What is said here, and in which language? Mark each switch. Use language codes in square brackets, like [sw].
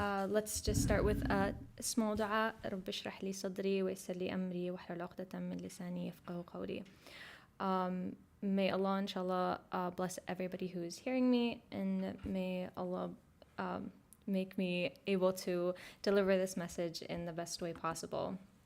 [en] Let's just start with a small dua. [ar] رب اشرح لي صدري ويسر لي أمري واحلل عقدة من لساني يفقهوا قولي. [en] May Allah inshallah bless everybody who is hearing me, and may Allah make me able to deliver this message in the best way possible.